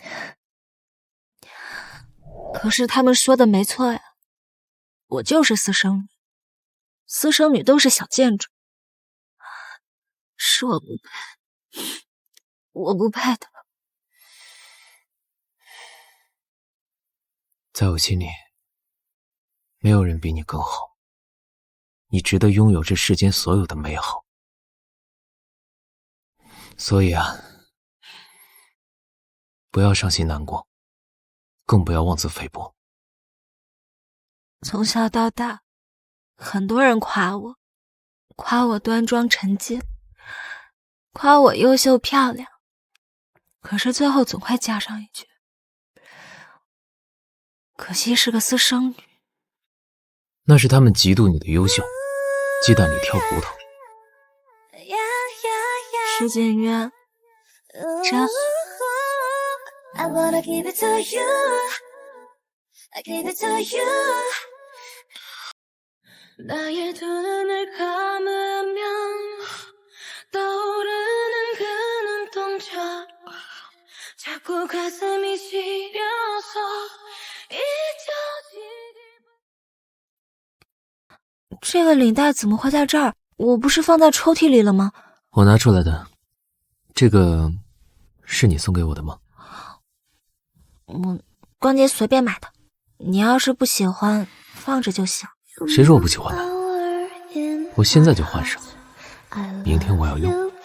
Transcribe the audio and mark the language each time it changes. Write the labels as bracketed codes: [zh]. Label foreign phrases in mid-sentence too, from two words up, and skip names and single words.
[zh] 可是他們說的沒錯呀，我就是私生女，私生女都是小賤種，是我不配，我不配的。在我心裡，沒有人比你更好，你值得擁有這世間所有的美好。所以啊，不要傷心難過，更不要妄自菲薄。從小到大，很多人誇我，誇我端莊沉靜，誇我優秀漂亮，可是最後總會加上一句，可惜是個私生女。那是他們嫉妒你的優秀，雞蛋裡挑骨頭。池景淵，真。 [en] I wanna give it to you. I give it to you. [ko] 나의 두 눈을 감으면 떠오르는 그 눈동자 자꾸 가슴이 시려서 잊혀지기 [zh] 這個領带怎麼會在這兒？我不是放在抽屜裡了嗎？我拿出来的。這個是你送給我的嗎？逛街隨便買的，你要是不喜歡，放着就行。誰說我不喜歡的？我現在就換上，明天我要用。